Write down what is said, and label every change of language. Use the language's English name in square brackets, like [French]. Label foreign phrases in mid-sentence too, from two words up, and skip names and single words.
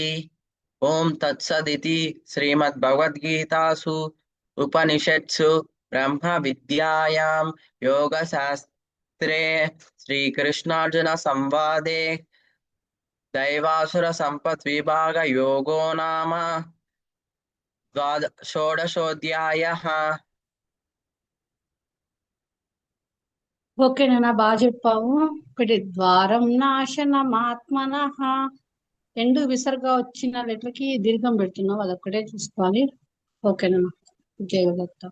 [Sanskrit] ओम तत्सदिति श्रीमद्भगवद्गीतासु उपनिषत्सु ब्रह्म विद्यायां योगशास्त्रे श्रीकृष्णार्जुन संवादे दैवासुर संपद्विभाग योगो नाम षोडशोऽध्यायः। [Telugu] ఓకే నాన్న, బాగా చెప్పావు. [Sanskrit] ఒకటి ద్వారం నాశనమాత్మనః. [Telugu] రెండు విసర్గ వచ్చిన లెటర్ కి దీర్ఘం పెడుతున్నావు, అదొక్కటే చూసుకోవాలి. ఓకేనా? జయ గురుదత్త.